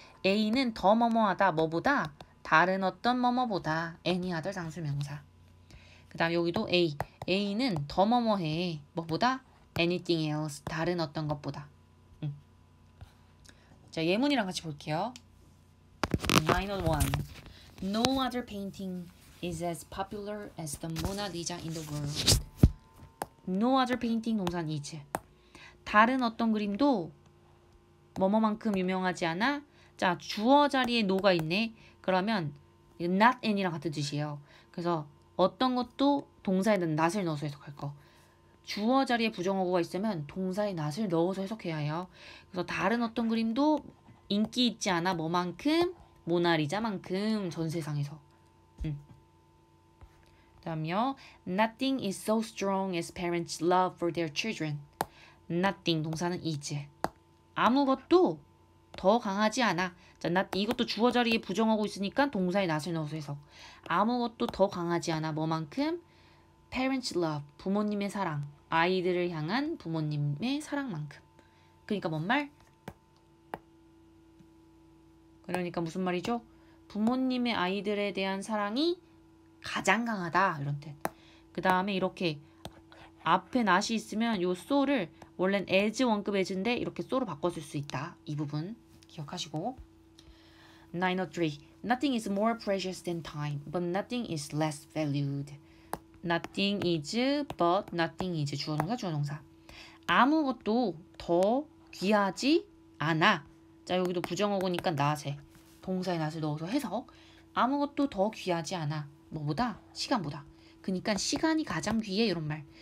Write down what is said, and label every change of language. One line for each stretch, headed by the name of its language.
Korean: A는 더 뭐뭐하다 뭐보다 다른 어떤 뭐뭐보다
English: any other
Korean: 장수명사. 그 다음 여기도 A는 더 뭐뭐해 뭐보다
English: anything else
Korean: 다른 어떤 것보다. 자, 예문이랑 같이 볼게요.
English: Minor 1. No other painting is as popular as the Mona Lisa in the world. No other painting
Korean: 동사는
English: is.
Korean: 다른 어떤 그림도 뭐뭐만큼 유명하지 않아? 자, 주어 자리에 no가 있네. 그러면 not any랑 같은 뜻이에요. 그래서 어떤 것도 동사에 not을 넣어서 해석할 거. 주어 자리에 부정어구가 있으면 동사에 not을 넣어서 해석해야 해요. 그래서 다른 어떤 그림도 인기 있지 않아. 뭐만큼? 모나리자만큼 전 세상에서. 그다음요.
English: Nothing is so strong as parents' love for their children. Nothing
Korean: 동사는
English: is.
Korean: 아무것도 더 강하지 않아. 자, 이것도 주어 자리에 부정하고 있으니까 동사에 not을 넣어서 해석. 아무것도 더 강하지 않아. 뭐만큼?
English: Parents' love.
Korean: 부모님의 사랑. 아이들을 향한 부모님의 사랑만큼. 그러니까 뭔 말? 그러니까 무슨 말이죠? 부모님의 아이들에 대한 사랑이 가장 강하다 이런 뜻. 그 다음에 이렇게 앞에 not이 있으면 요 so를 원래는 as 원급 as인데 이렇게 so로 바꿔줄 수 있다. 이 부분 기억하시고. 903.
English: Nothing is more precious than time, but nothing is less valued. Nothing is, but nothing is.
Korean: 주어동사. 아무것도 더 귀하지 않아. 자, 여기도 부정어구니까 not에 동사에 not을 넣어서 해석. 아무것도 더 귀하지 않아. 뭐보다? 시간보다. 그러니까 시간이 가장 귀해 이런 말.